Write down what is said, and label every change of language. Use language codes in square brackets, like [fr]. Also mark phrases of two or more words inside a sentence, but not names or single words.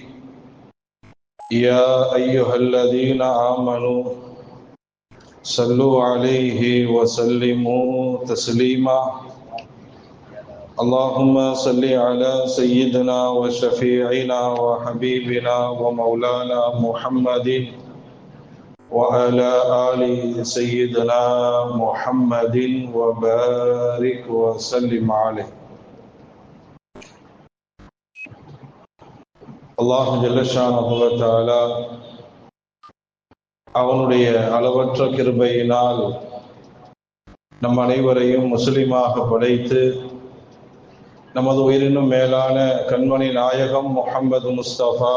[ar] يا أيها الذين آمنوا صلوا عليه وسلموا تسليما اللهم صل على سيدنا وشفيعنا وحبيبنا ومولانا محمد وعلى آل سيدنا محمد وبارك وسلم عليه. الله جل شأنه وتعالى [ta] அவனுடைய அளவற்ற கிருபையினால் நம் அனைவரையும் முஸ்லிமாக படைத்து நமது உயிரினும் மேலான கண்மணி நாயகம் முஹம்மது முஸ்தபா